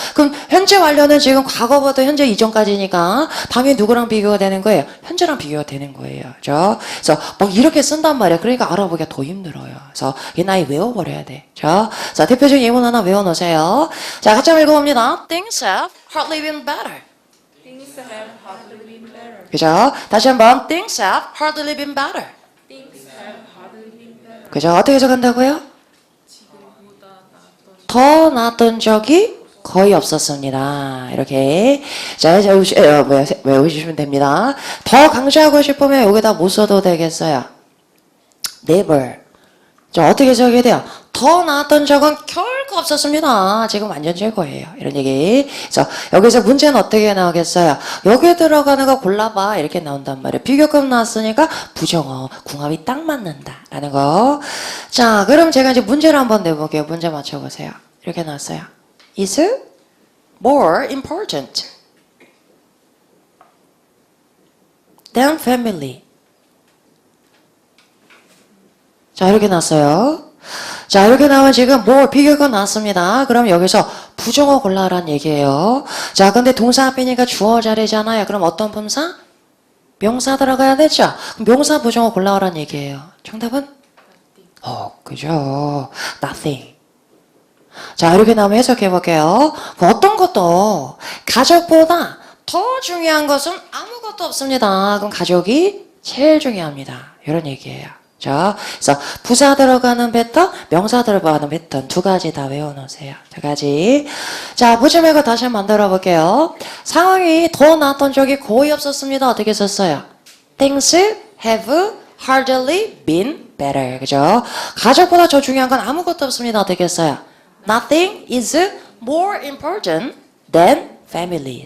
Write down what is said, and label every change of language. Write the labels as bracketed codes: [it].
[ko] 그럼 현재 완료는 지금 과거부터 현재 이전까지니까 당연히 누구랑 비교가 되는 거예요? 현재랑 비교가 되는 거예요. 그죠? 그래서 막 이렇게 쓴단 말이야. 그러니까 알아보기가 더 힘들어요. 그래서 얘 나이 외워버려야 돼. 그죠? 자, 대표적인 예문 하나 외워놓으세요. 자, 같이 한번 읽어봅니다. [en] Things have hardly been better. Things have hardly been better. [ko] 그죠? 다시 한번 [en] Things have hardly been better. Things have hardly been better. [ko] 그죠? 어떻게 해석한다고요? 지금보다 나았던. 더 나았던 적이 거의 없었습니다. 이렇게 자, 외우시면 됩니다. 더 강조하고 싶으면 여기다 못 써도 되겠어요. [en] never. [ko] 자, 어떻게 해석해야 돼요? 더 나았던 적은 결코 없었습니다. 지금 완전 최고예요. 이런 얘기. 그래서 여기서 문제는 어떻게 나오겠어요? 여기 들어가는 거 골라봐. 이렇게 나온단 말이에요. 비교급 나왔으니까 부정어, 궁합이 딱 맞는다. 라는 거. 자, 그럼 제가 이제 문제를 한번 내볼게요. 문제 맞춰보세요. 이렇게 나왔어요. [en] Is more important than family. [ko] 자, 이렇게 나왔어요. 자, 이렇게 나오면 지금 more 비교가 나왔습니다. 그럼 여기서 부정어 골라라는 얘기예요. 자, 근데 동사 앞이니까 주어 자리잖아요. 그럼 어떤 품사? 명사 들어가야 되죠? 그럼 명사 부정어 골라라는 얘기예요. 정답은? 그죠. nothing. 자, 이렇게 나오면 해석해 볼게요. 어떤 것도 가족보다 더 중요한 것은 아무것도 없습니다. 그럼 가족이 제일 중요합니다. 이런 얘기예요. 자, 그래서 부사 들어가는 패턴, 명사 들어가는 패턴 두 가지 다 외워놓으세요. 두 가지. 자, 보지 말고 다시 한번 만들어 볼게요. 상황이 더 나았던 적이 거의 없었습니다. 어떻게 썼어요? [en] Things have hardly been better. [ko] 그죠? 가족보다 더 중요한 건 아무것도 없습니다. 어떻게 했어요? [en] Nothing is more important than family.